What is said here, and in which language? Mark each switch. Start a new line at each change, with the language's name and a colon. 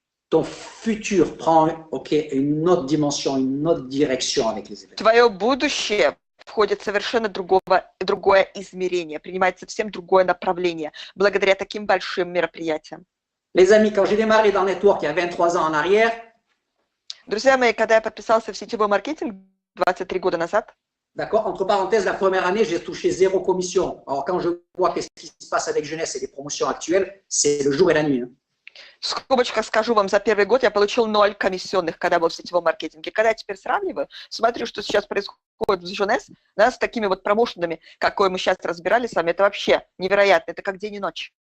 French: Ton futur prend une autre dimension, une autre direction avec les événements.
Russian: Твое будущее входит в совершенно другое измерение, принимает совсем другое направление, благодаря таким большим мероприятиям.
French: Les amis, quand j'ai démarré dans le network il y a 23 ans en arrière,
Russian: друзья мои, когда я подписался в сетевой маркетинг 23 года назад,
French: d'accord, entre parenthèses, la première année, j'ai touché 0 commission. Alors, quand je vois qu'est-ce qui se passe avec Jeunesse et les promotions actuelles, c'est le jour et la nuit. Hein.
Russian: В скобочках скажу вам, за первый год я получил 0 комиссионных, когда был в сетевом маркетинге. Когда я теперь сравниваю, смотрю, что сейчас происходит в Jeunesse, да, с такими вот промоушенами, какой мы сейчас разбирали с вами, это вообще невероятно, это как день и ночь.